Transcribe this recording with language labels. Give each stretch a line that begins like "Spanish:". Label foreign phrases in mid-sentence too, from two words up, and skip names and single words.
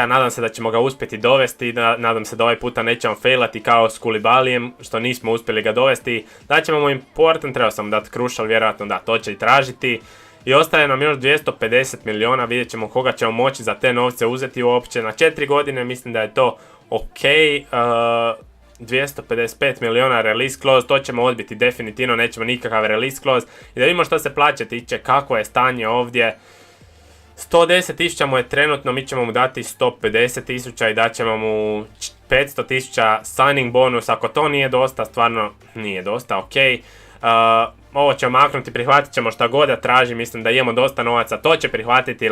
Croatian: Nadam se da ćemo ga uspjeti dovesti, nadam se da ovaj puta nećemo failati kao s Koulibalyem, što nismo uspjeli ga dovesti. Daćemo mu important, trebao sam dati Crucial, vjerojatno da, to će i tražiti. I ostaje nam još 250 miliona, vidjet ćemo koga ćemo moći za te novce uzeti uopće. Na 4 godine mislim da je to ok. 255 miliona
English: release clause,
Croatian: to ćemo odbiti definitivno, nećemo nikakav
English: release clause.
Croatian: I da vidimo što se plaće tiče, kako je stanje ovdje. 110.000 mu je trenutno, mi ćemo mu dati 150.000 i daćemo mu 500.000
English: signing bonus.
Croatian: Ako to nije dosta, stvarno nije dosta, ok. Ovo ćemo maknuti, prihvatit ćemo šta god da traži, mislim da imamo dosta novaca, to će prihvatiti.